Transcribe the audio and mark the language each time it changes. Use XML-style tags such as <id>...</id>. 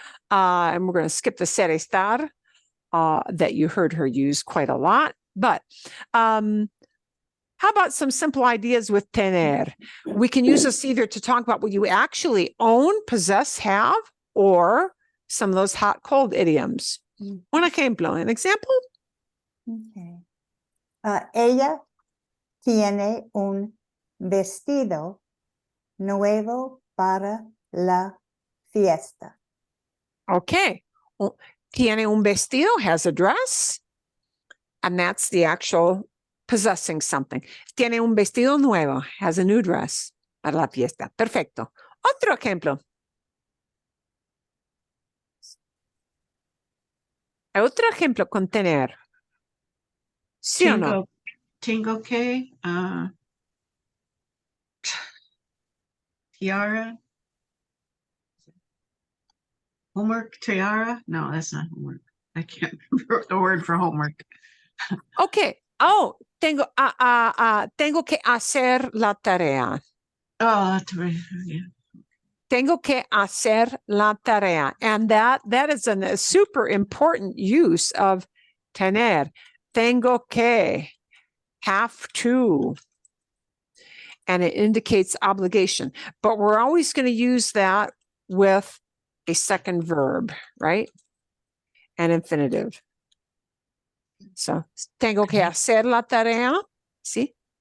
<en>And we're going to skip the ser estar that you heard her use quite a lot. But how about some simple ideas with tener? We can use this either to talk about what you actually own, possess, have, or some of those hot, cold idioms.</en> <es>Un ejemplo,</es> <en>an example? Okay.</en> <es>Ella tiene un vestido nuevo para la fiesta.</es> <en>Okay.</en> <es>Tiene un vestido,</es> <en>has a dress. And that's the actual possessing something.</en> <es>Tiene un vestido nuevo,</es> <en>has a new dress</en> <es>para la fiesta. Perfecto. Otro ejemplo. Otro ejemplo con tener. ¿Sí o no? Tengo que, tiara.</es> <en>Homework, tiara? No, that's not homework. I can't remember the word for homework. Okay.</en> <es>Oh, tengo que hacer la tarea.</es> <en>Oh, that's right. Yeah.</en> <es>Tengo que hacer la tarea.</es> <en>And that is a super important use of tener.</en> <es>Tengo que,</es> <en>have to. And it indicates obligation. But we're always going to use that with a second verb, right? An infinitive.</en> <es>So, tengo que hacer la tarea, ¿sí?</es>